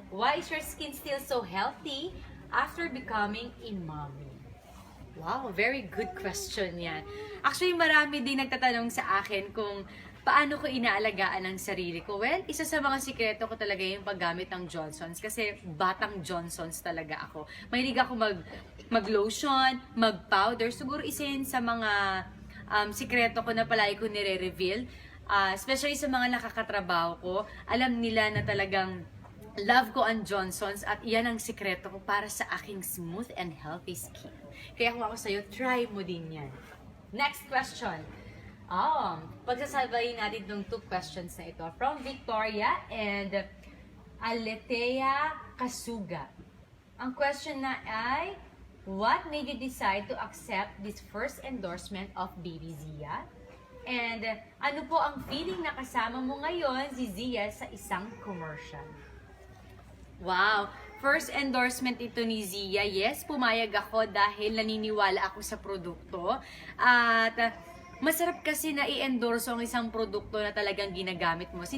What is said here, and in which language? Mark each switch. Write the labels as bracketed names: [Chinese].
[English] Why is your skin still so healthy after becoming a mommy? Wow, very good question yan. [Filipino] Actually, marami din nagtatanong sa akin kung paano ko inaalagaan ang sarili ko. Well, isa sa mga sikreto ko talaga yung paggamit ng Johnson's kasi batang Johnson's talaga ako. Mahilig ako mag-lotion, mag-powder. Siguro isa yun sa mga sikreto ko na palagi ko nire-reveal. Especially sa mga nakakatrabaho ko, alam nila na talagang love ko ang Johnson's at iyan ang sikreto ko para sa aking [English] smooth and healthy skin. [Filipino] Kaya kung ako sa'yo, try mo din yan. [English] Next question. [Filipino] Pagsasabayin natin itong 2 questions na ito. From Victoria and Aletea Kasuga. Ang question na ay, [English] what made you decide to accept this first endorsement of Baby Zia? [Filipino] And ano po ang feeling na kasama mo ngayon si Zia sa isang commercial? Wow! First endorsement ito ni Zia. Yes, pumayag ako dahil naniniwala ako sa produkto. At masarap kasi na i-endorse ang isang produkto na talagang ginagamit mo.